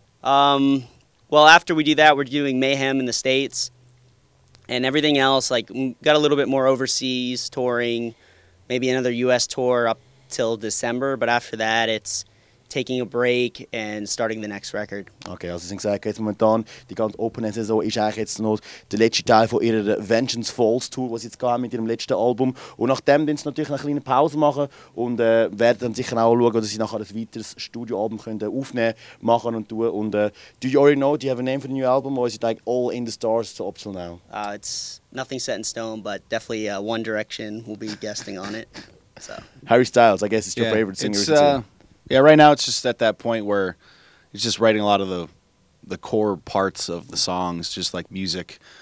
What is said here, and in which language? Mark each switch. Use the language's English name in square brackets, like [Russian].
[English] Well, after we do that, we're doing Mayhem in the States. And everything else, like, got a little bit more overseas touring, maybe another U.S. tour up till December. But after that, it's taking a break and starting the next record. [German] Okay, also sie gesagt, jetzt momentan die ganze Open-Saison ist eigentlich jetzt noch der letzte Teil von ihrer Vengeance Falls Tour, was sie jetzt gehen mit ihrem letzten Album. Und nachdem werden sie natürlich eine kleine Pause machen und werden dann sicher auch schauen, dass sie nachher ein weiteres Studioalbum können aufnehmen, machen und tun. [English] Und do you already know? Do you have a name for the new album, or is it like all in the stars up till now? It's nothing set in stone, but definitely One Direction will be guesting on it. So Harry Styles, I guess, is your favorite singer. Yeah, right now it's just at that point where it's just writing a lot of the core parts of the songs, just like music.